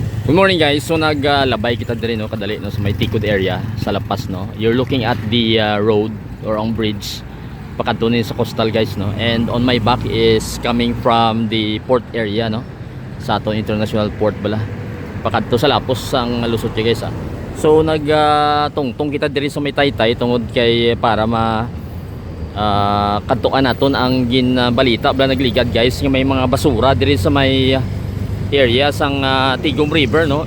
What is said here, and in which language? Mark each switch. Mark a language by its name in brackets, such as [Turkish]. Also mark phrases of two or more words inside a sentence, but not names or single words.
[English] Good morning guys. [Hiligaynon] So naglabay kita diri no kadali no sa may Tikod area sa Lapas no. [English] You're looking at the road or [Hiligaynon] ang bridge pakadto ni sa coastal guys no. [English] And on my back is coming from the port area no. [Hiligaynon] Sa aton [English] international port [Hiligaynon] bala. Pakadto sa Lapos ang lusot kay guys. So tungtong kita diri sa may Taytay tungod kay para ma kadtuan naton ang ginbalita bala nagligad guys nga may mga basura diri sa may area sang Tigom River no.